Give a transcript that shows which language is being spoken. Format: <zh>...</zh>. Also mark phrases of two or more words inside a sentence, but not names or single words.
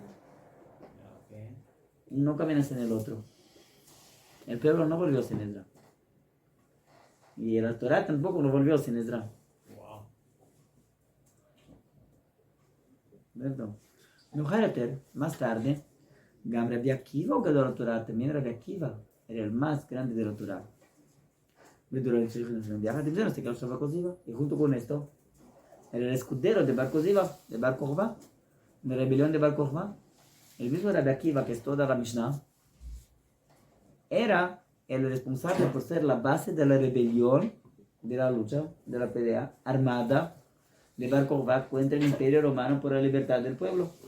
<es>No caminan sin el otro. El pueblo no volvió sin Ezra. Y la Torah tampoco no volvió sin Ezra. Wow. ¿Verdad? Más tarde,</es> <he>גם רבי עקיבא הגדול תורה,</he> <es>también Rabbi Akiva era el más grande de la Torah. Y junto con esto, era el escudero de Bar Koziva, de Bar Kokhba, de la rebelión de Bar Kokhba. El mismo Rabbi Akiva, que es toda la Mishnah, era el responsable por ser la base de la rebelión, de la lucha, de la pelea armada de Bar Kokhba contra el Imperio Romano por la libertad del pueblo.</es>